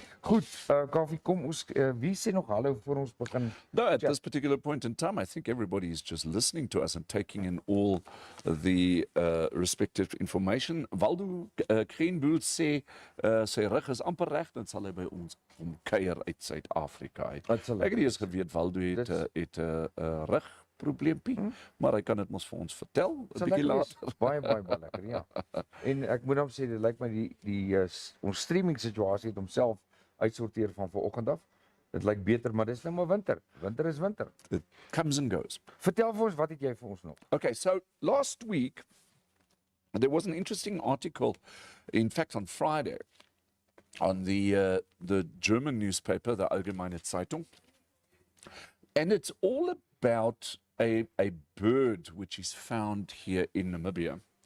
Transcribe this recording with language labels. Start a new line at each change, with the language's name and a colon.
Afrikaans: Goed, Kaufee, kom ons, wie sê nog hallo voor ons begin?
English: No, at this particular point in time, I think everybody is just listening to us and taking in all the respective information.
Afrikaans: Waldo Kreenboel sê, sy rug is amper reg, dan sal hy by ons kom kuier uit Suid-Afrika uit. Ek het nie eens geweet Waldo het 'n rugprobleempie, maar hy kan dit mos vir ons vertel 'n bietjie later. Baie lekker, ja. En ek moet hom sê, dit lyk my ons streaming situasie het homself uitsorteer van vanoggend af. Dit lyk beter, maar dis nou maar winter. Winter is winter.
English: It comes and goes.
Afrikaans: Vertel vir ons, wat het jy vir ons nog?
English: Okay, so last week there was an interesting article, in fact on Friday, on the German newspaper, the Allgemeine Zeitung, and it's all about a bird which is found here in Namibia.